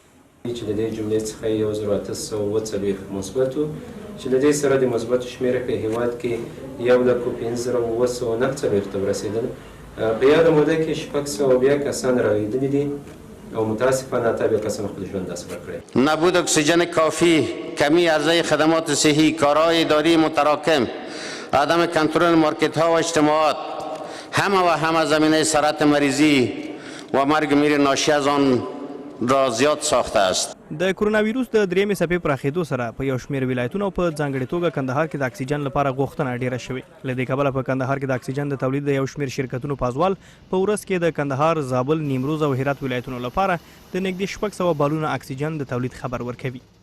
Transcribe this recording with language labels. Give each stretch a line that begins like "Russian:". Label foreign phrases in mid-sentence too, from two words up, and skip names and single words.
Pashto: چې د دې جملې څخه 1840 مثبت وو چې د دې سره د مثبتو شمېره په هیواد کې 1,59,940 ته ورسېدل. په یاده موده کې 602 کسان راغلي دي او متاسفانه 88 کسان خپل ژوند لاسته ورکړی.
Persian: نبود اکسیژن کافی، کمی عرضه خدمات صحی، کارهای اداری متراکم، عدم کنترل مارکت ها و اجتماعات، همه و همه زمینه سرعت مریضی و مرگ میر ناشی از آن را زیاد ساخته است.
Pashto: د کورونا ویروس د درېمې څپې پراخېدو سره په یو شمېر ولایتونو او په ځانګړې توګه کندهار کې د اکسیجن لپاره غوښتنه ډېره شوې. له دې کبله په کندهار کې د اکسیجن د تولید د یو شمېر شرکتونو پازوال په ورځ کې د کندهار، زابل، نیمروز او هرات ولایتونو لپاره د نږدې 600 بالونه اکسیجن د تولید خبر ورکوي.